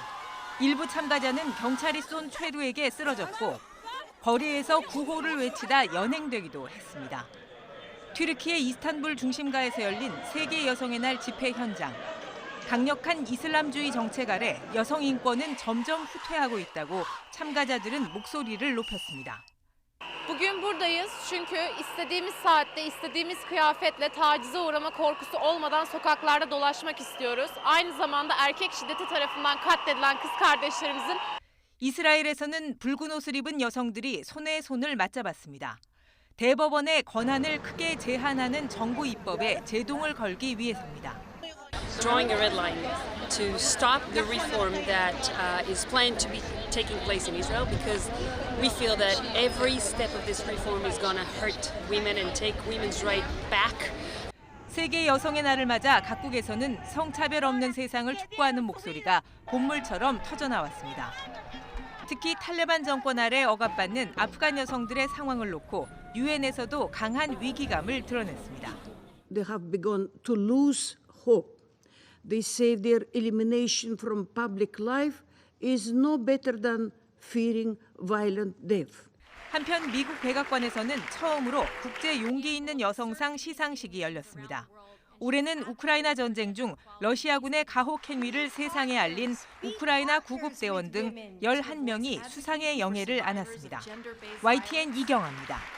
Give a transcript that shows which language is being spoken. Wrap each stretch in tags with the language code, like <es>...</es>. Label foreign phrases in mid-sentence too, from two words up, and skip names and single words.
<ko>일부 참가자는 경찰이 쏜 최루에게 쓰러졌고 거리에서 구호를 외치다 연행되기도 했습니다. 튀르키예 이스탄불 중심가에서 열린 세계 여성의 날 집회 현장. 강력한 이슬람주의 정책 a래 여성 인권은 점점 후퇴하고 있다고 참가자들은 목소리를 높였습니다.</ko> <tr>Bugün buradayız çünkü istediğimiz saatte, istediğimiz kıyafetle tacize uğrama korkusu olmadan sokaklarda dolaşmak istiyoruz. Aynı zamanda erkek şiddeti tarafından katledilen kız kardeşlerimizin</tr> <ko>이스라엘에서는 붉은 옷을 입은 여성들이 손에 손을 맞잡았습니다. 대법원의 권한을 크게 제한하는 정부 입법에 제동을 걸기 위해서입니다.</ko> <en>Drawing a red line to stop the reform that is planned to be taking place in Israel because we feel that every step of this reform is going to hurt women and take women's right back.</en> <ko>세계 여성의 날을 맞아 각국에서는 성차별 없는 세상을 촉구하는 목소리가 본물처럼 터져나왔습니다. 특히 탈레반 정권 아래 억압받는 아프간 여성들의 상황을 놓고 유엔에서도 강한 위기감을 드러냈습니다.</ko> <en>They have begun to lose hope. They say their elimination from public life is no better than fearing violent death.</en> <ko>한편 미국 백악관에서는 처음으로 국제 용기 있는 여성상 시상식이 열렸습니다. 올해는 우크라이나 전쟁 중 러시아군의 가혹 행위를 세상에 알린 우크라이나 구급대원 등 11명이 수상의 영예를 안았습니다. YTN 이경아입니다.</ko>